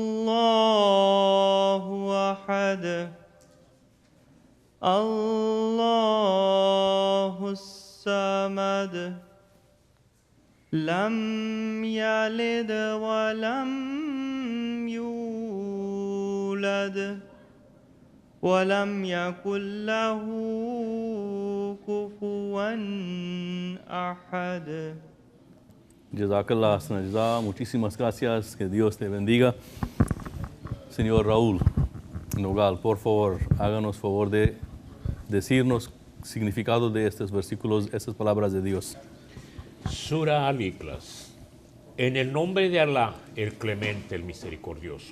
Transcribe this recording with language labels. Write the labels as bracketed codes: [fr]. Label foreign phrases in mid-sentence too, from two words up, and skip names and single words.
[ar] الله أحد الله الصمد لم يلد ولم يولد ولم يكن له كفوا أحد. [es] Jazakallah Sanajza, muchísimas gracias, que Dios te bendiga. Señor Raúl Nogal, por favor, háganos favor de decirnos significado de estos versículos, estas palabras de Dios. Sura Al-Ikhlas. En el nombre de Alá, el clemente, el misericordioso.